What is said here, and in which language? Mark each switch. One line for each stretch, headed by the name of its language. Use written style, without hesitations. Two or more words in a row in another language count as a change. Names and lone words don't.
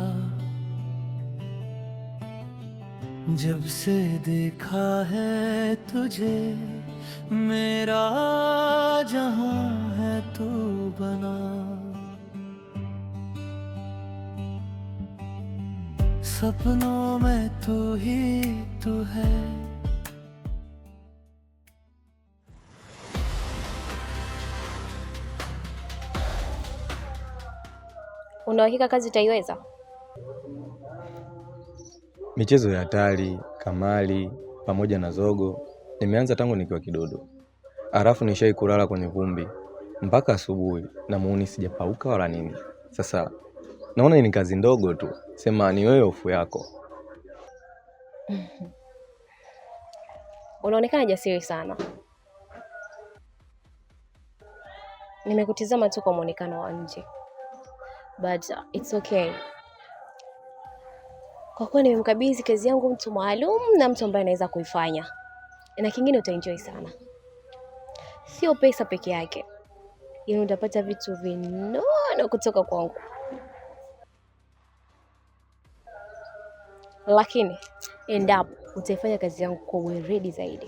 Hindi: जब से देखा है तुझे मेरा जहां है तू बना, सपनों में तू ही तू है।
Swahili: Una uhakika kazi utaiweza? Michezo ya hatari, kamari, pamoja na zogo nimeanza tangu nikiwa kidodo. Alafu nishai kulala kwenye vumbi mpaka asubuhi na muuni sijapauka wala nini. Sasa naona ni kazi ndogo tu. Sema ni wewe hofu yako. Unaonekana jasiri sana. Nimekutizama tu kwa muonekano wa nje.
English: But it's okay.
Swahili: Kwa kuwa nimemkabidhi kazi yangu mtu maalum na mtu ambaye anaweza kuifanya. Na kingine utaenjoy sana. Sio pesa peke yake. Yaani utapata vitu vinono kutoka kwangu. Lakini endapo utaifanya kazi yangu kwa weledi zaidi.